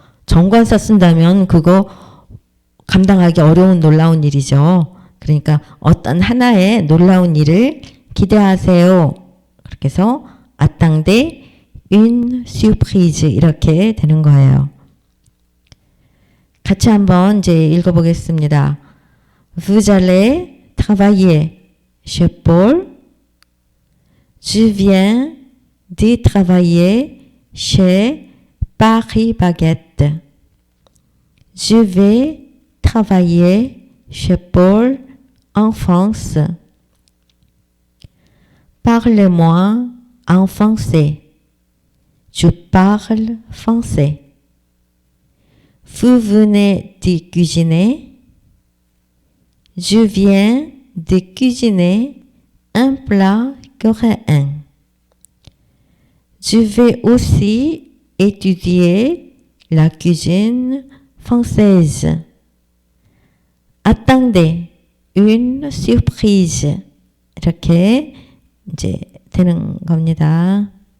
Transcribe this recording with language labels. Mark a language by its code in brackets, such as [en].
[ko] 정관사 쓴다면 그거 감당하기 어려운 놀라운 일이죠. 그러니까 어떤 하나의 놀라운 일을 기대하세요. 그렇게 해서 [fr] attendez une surprise [ko] 이렇게 되는 거예요. 같이 한번 이제 읽어보겠습니다. [fr] Vous allez travailler chez Paul. Je viens de travailler chez Paris Baguette. Je vais travailler chez Paul en France. Parlez-moi en français. Je parle français. Vous venez de cuisiner? Je viens de cuisiner un plat coréen. Je vais aussi étudier la cuisine française. Attendez une surprise. [ko] 이렇게 이제 되는 겁니다.